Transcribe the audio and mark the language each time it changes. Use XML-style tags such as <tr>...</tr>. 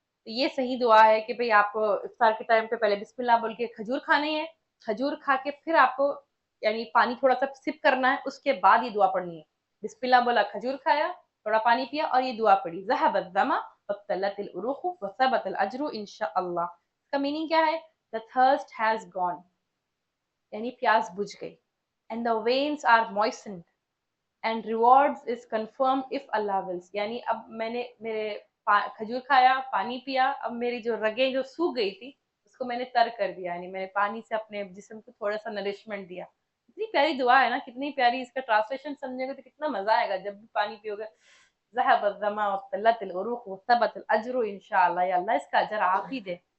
<ur>تو یہ صحیح دعا ہے کہ بھئی آپ کو افطار کے ٹائم پہ پہلے بسم اللہ بول کے کھجور کھانے ہیں, کھجور کھا کے پھر آپ کو یعنی پانی تھوڑا سا سپ کرنا ہے, اس کے بعد یہ دعا پڑھنی ہے. بسم اللہ بولا, کھجور کھایا, تھوڑا پانی پیا, اور یہ دعا پڑھی,</ur> <ar>ذهب الظما وابتلت العروق وثبت الاجر ان شاء اللہ.</ar> <ur>اس کا میننگ کیا ہے؟</ur> <en>The thirst has gone,</en> <ur>یعنی پیاس بجھ گئی,</ur> <en>and the veins are moistened and rewards is confirmed if Allah wills.</en> <ur>یعنی اب میں نے میرے کھجور کھایا, پانی پیا, اب میری جو رگیں جو سوکھ گئی تھی اس کو میں نے تر کر دیا, یعنی میں نے پانی سے اپنے جسم کو تھوڑا سا نرشمنٹ دیا. کتنی پیاری دعا ہے نا, کتنی پیاری. اس کا ٹرانسلیشن سمجھیں گے تو کتنا مزہ آئے گا جب بھی پانی پیو گے.</ur> <ar>ذهب الظما وابتلت العروق وثبت الاجر ان شاء اللہ,</ar> <ur>یا اللہ اس کا اجر آپ ہی دے.</ur>